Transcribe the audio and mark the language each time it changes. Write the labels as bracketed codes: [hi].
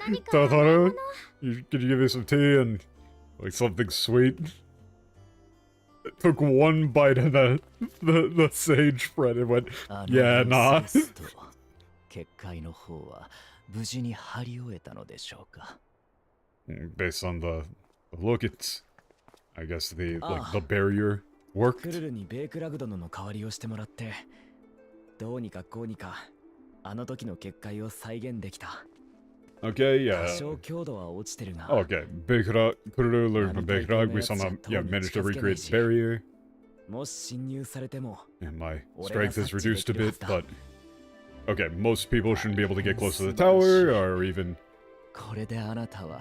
[en] Tataru, could you give me some tea and like something sweet? Took one bite of the sage bread and went, yeah, nah. [ja] 結界の方は無事に張り終えたのでしょうか。 [en] Based on the look, it's, I guess the barrier worked. [ja] クルルにベイクラグ殿の代わりをしてもらって、どうにかこうにかあの時の結界を再現できた。 [en] Okay, yeah. [ja] 多少強度は落ちてるが。 [en] Okay, Kururu learned from Beikra. We somehow managed to recreate the barrier. [ja] もし侵入されても、 [en] And my strength is reduced a bit, but okay, most people shouldn't be able to get close to the tower, or even [ja] これであなたは